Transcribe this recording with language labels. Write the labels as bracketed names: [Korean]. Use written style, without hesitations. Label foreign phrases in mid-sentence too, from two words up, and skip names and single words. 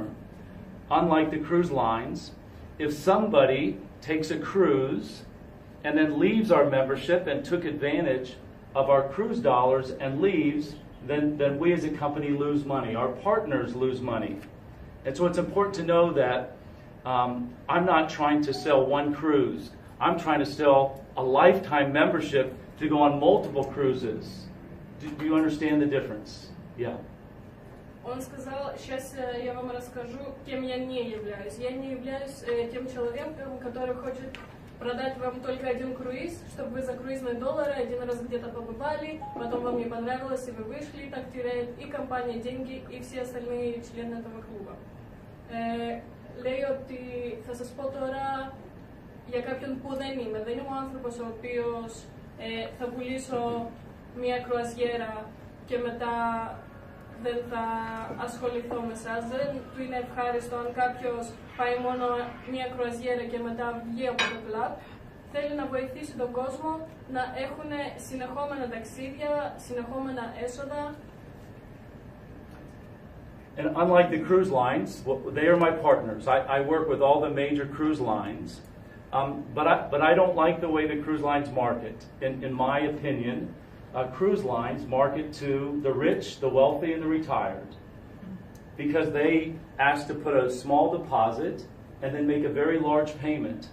[English] Unlike the cruise lines, if somebody takes a cruise and then leaves our membership and took advantage of our cruise dollars and leaves, then we as a company lose money. Our partners lose money. And so it's important to know that I'm not trying to sell one cruise. I'm trying to sell a lifetime membership to go on multiple cruises. Do you understand the difference? Yeah. [Russian] Он сказал, сейчас я вам расскажу, кем я не являюсь. Я не являюсь тем человеком, который хочет продать вам только один круиз, чтобы вы за круизные доллары один раз где-то побывали, потом вам не понравилось, и вы вышли, и так теряет и компания деньги, и все остальные члены этого клуба. [Greek] Λέει ότι θα σας πω τώρα για κάποιον που δεν είμαι. Δεν είμαι ο άνθρωπος ο οποίος θα πουλήσω μια κρουαζιέρα και μετά δεν θα ασχοληθώ με εσάς. Δεν του είναι ευχάριστο αν κάποιος πάει μόνο μια κρουαζιέρα και μετά βγει από το κλαμπ. Θέλει να βοηθήσει τον κόσμο να έχουν συνεχόμενα ταξίδια, συνεχόμενα έσοδα. [English] And unlike the cruise lines, they are my partners. I work with all the major cruise lines, but I don't like the way the cruise lines market. In my opinion, cruise lines market to the rich, the wealthy, and the retired, because they ask to put a small deposit and then make a very large payment.